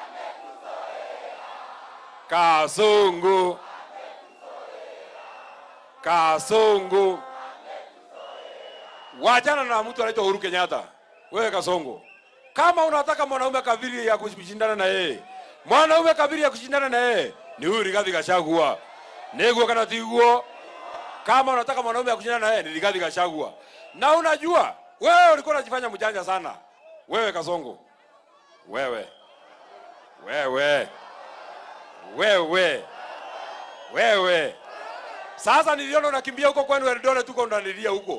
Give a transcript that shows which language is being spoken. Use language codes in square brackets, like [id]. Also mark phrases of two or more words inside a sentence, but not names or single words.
[sw] Kasongo. Kasongo. Wachana na mtu anaitwa Uhuru Kenyatta. Wewe Kasongo. Kama unataka mwanaume kabiri ya kushindana na yeye. Mwanaume kabiri ya kushindana na yeye ni huyu Rigathi Gachagua. [ki] Nego kana tiguo. [sw] Kama unataka mwanaume ya kushindana na yeye ni Rigathi Gachagua. Na unajua Wewe ulikuwa unajifanya mjanja sana. Wewe Kasongo. Wewe. Sasa niliona unakimbia huko kwenu Eldoret tuko ndanilia huko.